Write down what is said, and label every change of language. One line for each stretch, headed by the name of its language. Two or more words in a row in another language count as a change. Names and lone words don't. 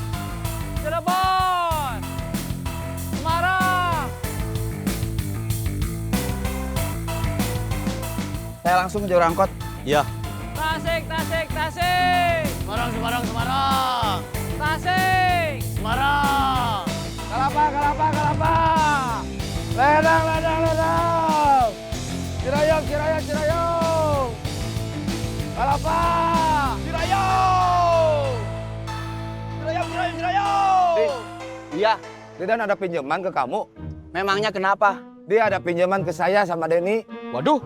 Indonesian: Cirebon. Semarang. Saya langsung ke jalur angkot. Iya. Tasik, Tasik, Tasik. Semarang, Semarang, Semarang. Tasik. Semarang. Kalapa, kalapa, kalapa. Ledang, ledang, ledang. Cirayam, Cirayam, Cirayam. Kalapa. Cirayam. Cirayam, Cirayam, Cirayam. Iya, Didan ada pinjaman ke kamu. Memangnya kenapa? Dia ada pinjaman ke saya sama Denny. Waduh.